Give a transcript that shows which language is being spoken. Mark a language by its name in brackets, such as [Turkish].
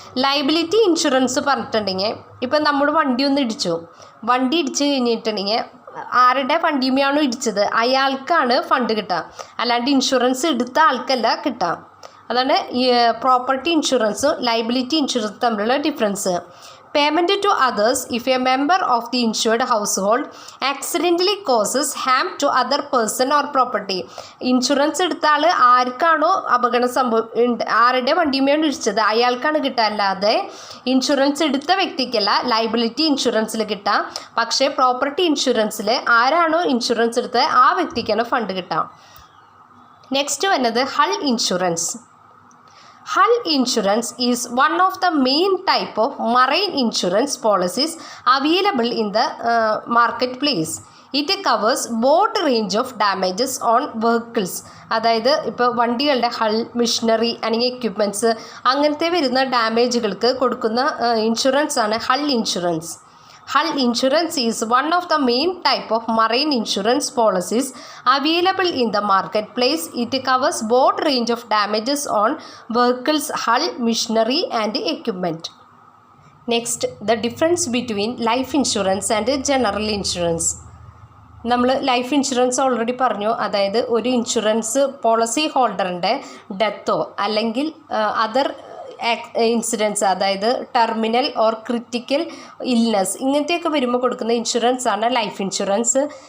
[Malayalam] Liability insurance പറഞ്ഞിട്ടുണ്ടെങ്കിൽ ഇപ്പം നമ്മൾ വണ്ടി ഇടിച്ച് കഴിഞ്ഞിട്ടുണ്ടെങ്കിൽ ആരുടെ വണ്ടിയുമാണോ ഇടിച്ചത് അയാൾക്കാണ് ഫണ്ട് കിട്ടുക, അല്ലാണ്ട് ഇൻഷുറൻസ് എടുത്ത ആൾക്കല്ല കിട്ടുക. അതാണ് പ്രോപ്പർട്ടി ഇൻഷുറൻസും ലയബിലിറ്റി ഇൻഷുറൻസും തമ്മിലുള്ള difference. [English] Payment to others if a member of the insured household accidentally causes harm to other person or property. [Malayalam] Insurance എടുത്ത ആൾ ആർക്കാണോ അപകടം ആരുടെ വണ്ടിയുമേണ് ഇടിച്ചത് അയാൾക്കാണ് കിട്ടുക, അല്ലാതെ ഇൻഷുറൻസ് എടുത്ത വ്യക്തിക്കല്ല ലയബിലിറ്റി ഇൻഷുറൻസിൽ കിട്ടാം. പക്ഷേ പ്രോപ്പർട്ടി ഇൻഷുറൻസിൽ ആരാണോ ഇൻഷുറൻസ് എടുത്തത് ആ വ്യക്തിക്കാണ് ഫണ്ട് കിട്ടാം. നെക്സ്റ്റ് വരുന്നത് hull insurance. [English] Hull insurance is one of the main type of marine insurance policies available in the marketplace. It covers broad range of damages on vehicles. [Malayalam] അതായത് ഇപ്പോൾ വണ്ടികളുടെ ഹൾ, മിഷനറി അല്ലെങ്കിൽ equipments അങ്ങനത്തെ വരുന്ന ഡാമേജുകൾക്ക് കൊടുക്കുന്ന insurance ആണ് hull insurance. [English] Hull insurance is one of the main type of marine insurance policies available in the marketplace. It covers broad range of damages on vehicles, hull, machinery and equipment. Next, the difference between life insurance and general insurance. [Malayalam] നമ്മൾ life insurance already പറഞ്ഞു. അതായത് ഒരു insurance policy ഹോൾഡറിൻ്റെ ഡെത്തോ അല്ലെങ്കിൽ other incidents, അതായത് terminal or critical illness ഇങ്ങനത്തെയൊക്കെ വരുമ്പോൾ കൊടുക്കുന്ന insurance ആണ് ലൈഫ് ഇൻഷുറൻസ്.